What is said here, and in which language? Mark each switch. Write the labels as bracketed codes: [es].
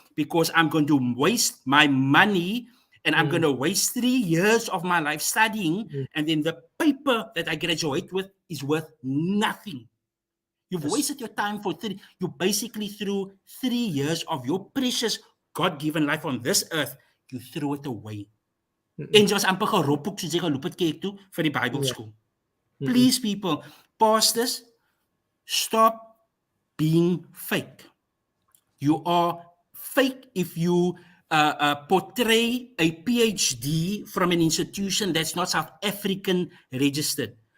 [en] Because I'm going to waste my money and I'm going to waste 3 years of my life studying, and then the paper that I graduate with is worth nothing. You've wasted your time for you basically threw 3 years of your precious God-given life on this earth. You threw it away. [af] En jy was amper geroep ook soos jy geloop het kerk toe vir die Bybelskool. [en] Please people, pastors, stop being fake. You are fake if you portray a PhD from an institution that's not South African registered.